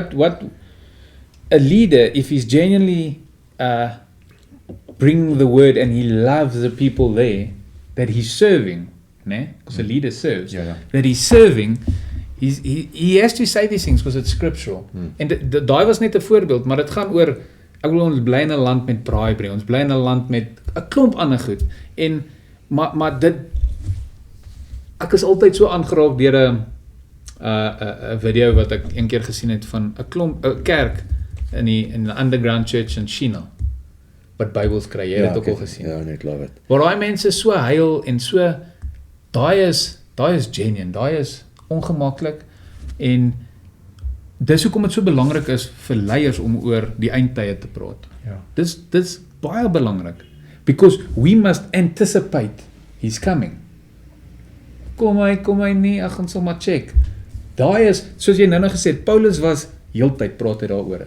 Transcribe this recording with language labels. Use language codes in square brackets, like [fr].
[en] what a leader, if he's genuinely bringing the word and he loves the people there that he's serving, because a leader serves, that he's serving, he has to say these things because it's scriptural. [af] En daai was net 'n voorbeeld, maar dit gaan oor, ek bedoel, ons bly in 'n land met braaibrei, ons bly in 'n land met 'n klomp ander goed. En maar dit, ek is altyd so aangeraak deur 'n video wat ek een keer gesien het van 'n kerk in die underground church in China wat Bybels kry. Jy het dit ook al gesien. Ja, net [en] love it. [af] Waar daai mense so huil en so, daai is genuine, daai is ongemaklik, en dis hoekom dit so belangrik is vir leiers om oor die eindtye te praat. Ja. Dis baie belangrik, [en] because we must anticipate he's coming. [af] Kom hy nie, ek gaan sommer check. Daai is, soos jy nou gesê het, Paulus was heeltyd praat hy daaroor.